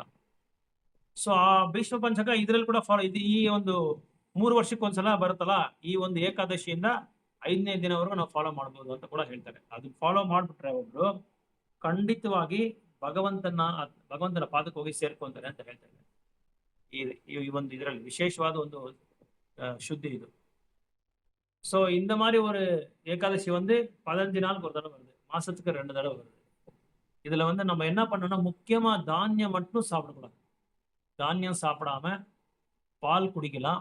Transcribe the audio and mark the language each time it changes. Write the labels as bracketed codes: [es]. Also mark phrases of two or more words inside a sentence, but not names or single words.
[kn] ಸೊ ಆ ಭೀಷ್ಮ ಪಂಚಕ ಇದ್ರಲ್ಲಿ ಕೂಡ ಫಾಲೋ, ಈ ಒಂದು 3 ವರ್ಷಕ್ಕೊಂದ್ಸಲ ಬರುತ್ತಲ್ಲ, ಈ ಒಂದು ಏಕಾದಶಿಯಿಂದ 5ನೇ ದಿನವರೆಗೂ ನಾವು ಫಾಲೋ ಮಾಡ್ಬೋದು ಅಂತ ಕೂಡ ಹೇಳ್ತಾರೆ. ಅದು ಫಾಲೋ ಮಾಡ್ಬಿಟ್ರೆ ಒಬ್ರು ಖಂಡಿತವಾಗಿ ಭಗವಂತನ ಪಾದಕ್ಕೆ ಹೋಗಿ ಸೇರ್ಕೊಂತಾರೆ ಅಂತ ಹೇಳ್ತಾರೆ. ಈ ಒಂದು ಇದರಲ್ಲಿ ವಿಶೇಷವಾದ ಒಂದು [ta] சுத்தி இது. ஸோ இந்த மாதிரி ஒரு ஏகாதசி 15 நாளுக்கு ஒரு தடவை வருது, மாசத்துக்கு 2 தடவை வருது. இதுல நம்ம என்ன பண்ணணும்னா, முக்கியமா தானியம் மட்டும் சாப்பிடக்கூடாது. தானியம் சாப்பிடாம பால் குடிக்கலாம்.